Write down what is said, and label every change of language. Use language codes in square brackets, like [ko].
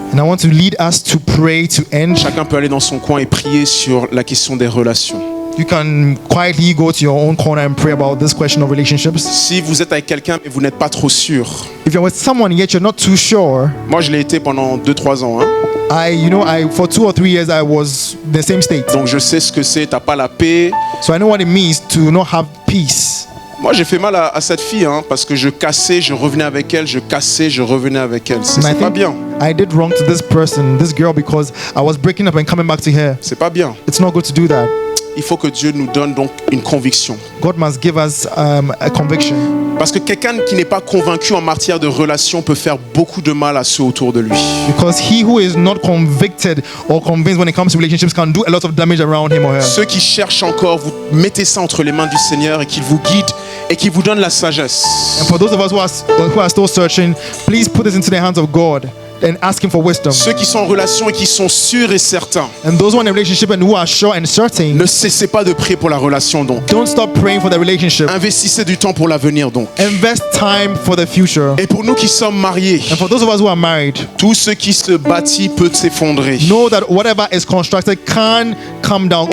[en] And I want to lead us to pray to end. [fr] Chacun peut aller dans son coin et prier sur la question des relations. [en] You can quietly go to your own corner and pray about this question of relationships. [fr] Si vous êtes avec quelqu'un mais vous n'êtes pas trop sûr, [en] If you're with someone yet you're not too sure, [fr] moi je l'ai été pendant 2-3 ans, hein. [en] for 2 or 3 years I was the same state. [fr] Donc je sais ce que c'est, t'as pas la paix. [en] So I know what it means to not have peace. [fr] Moi j'ai fait mal à cette fille, hein, parce que je cassais, je revenais avec elle, je cassais, je revenais avec elle. [en] And I [fr] C'est pas [en] think [fr] bien, [en] I did wrong to this person, this girl, because I was breaking up and coming back to her. [fr] c'est pas bien. [en] It's not good to do that. [fr] Il faut que Dieu nous donne donc une conviction. [en] God must give us a conviction. [fr] Parce que quelqu'un qui n'est pas convaincu en matière de relation peut faire beaucoup de mal à ceux autour de lui. [en] Because he who is not convicted or convinced when it comes to relationships can do a lot of damage around him or her. [fr] Ceux qui cherchent encore, vous mettez ça entre les mains du Seigneur et qu'il vous guide et qu'il vous donne la sagesse. [en] And for those of us who are still searching, please put this into the hands of God and ask him for wisdom. [fr] Ceux qui sont en relation et qui sont sûrs et certains, [en] And those who are in a relationship and who are sure and certain, [fr] ne cessez pas de prier pour la relation donc. [en] don't stop praying for the relationship. [fr] Investissez du temps pour l'avenir donc. [en] Invest time for the future. [fr] Et pour nous qui sommes mariés, [en] And for those of us who are married, [fr] tout ce qui se bâtit peut s'effondrer. [en] know that whatever is constructed can come down or